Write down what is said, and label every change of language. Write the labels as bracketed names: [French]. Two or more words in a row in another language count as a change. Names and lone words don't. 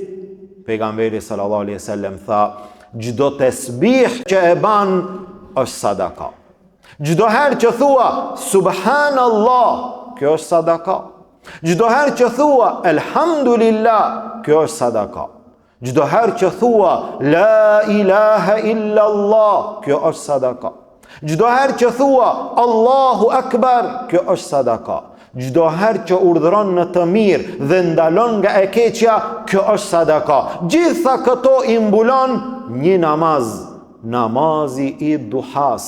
[Albanian] Pejgamberi [Arabic] صلى الله عليه وسلم [Albanian] tha, çdo tesbih që e ban është sadaka. Çdo herë që thua subhanallah, kjo është sadaka. Çdo herë që thua elhamdulillah, kjo është sadaka. Çdo herë që thua [Arabic] لا إله إلا الله, [Albanian] kjo është sadaka. Çdo herë që thua [Arabic] الله أكبر, [Albanian] kjo është sadaka. Çdo herë që urdhëron në të mirë dhe ndalon nga e keqja, kjo është sadaka. Gjitha këto i mbulon një namaz, namazi i duhas.